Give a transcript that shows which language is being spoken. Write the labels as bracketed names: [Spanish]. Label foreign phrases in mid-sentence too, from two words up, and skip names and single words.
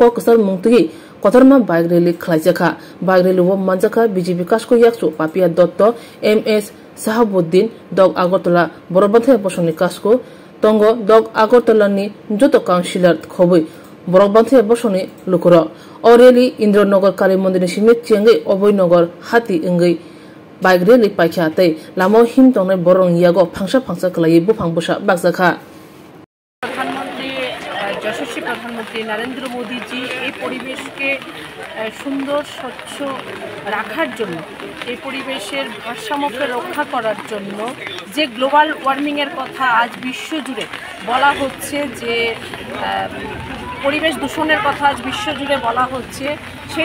[Kok Borok] कसार मुंतगि कथरमा बाइक रैली खलाइजाखा बाइक रैली वो मानजाखा बीजेपी कास्को याक्सु पापिया दत्त एमएस साहाबुद्दीन दग आगरतला बरबन्थे बसनि कास्को तंगो दग आगरतलानि जत काउन्सिलर खबै बरबन्थे बसनि लुकुर अ रैली इन्द्रनगर काली मन्दिरनि सिमे चेंगै अभयनगर हाती इंगै बाइक रैली पाइखाते लामो हिम तंनाय बरं यागो फांसा फांसा खलायै बुफां बसा बागजाखा [Hindi] प्रधानमंत्री यशस्वी प्रधानमंत्री नरेंद्र मोदी जी [Bangla] এই পরিবেশকে সুন্দর স্বচ্ছ রাখার জন্য এই পরিবেশের ভারসাম্যকে রক্ষা করার জন্য যে [English] global warming [Bangla] এর কথা আজ বিশ্বজুড়ে বলা হচ্ছে যে পরিবেশ দূষণের কথা আজ বিশ্বজুড়ে বলা হচ্ছে সেই